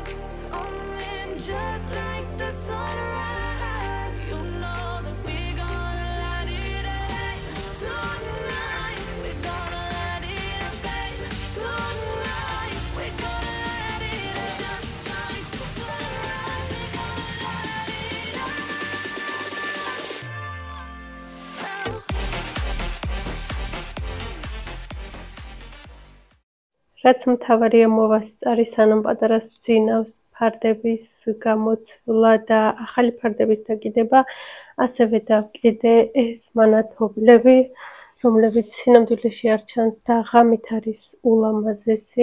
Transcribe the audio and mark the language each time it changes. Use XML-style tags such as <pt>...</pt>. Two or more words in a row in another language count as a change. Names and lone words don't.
<en>Coming just like the sunrise. You know that we gonna light it up tonight. We gonna light it up, babe. Tonight we gonna light it up just like the sunrise. We gonna light it up now.</en> <ka>რაც მთავარია მოვასწარი სანამ პატარას ძინავს ფარდების გამოცვლა და ახალი ფარდების დაკიდება, ასევე დავკიდე ეს მანათობლები, რომლებიც სინამდვილეში არ ჩანს და ღამით არის ულამაზესი.</ka>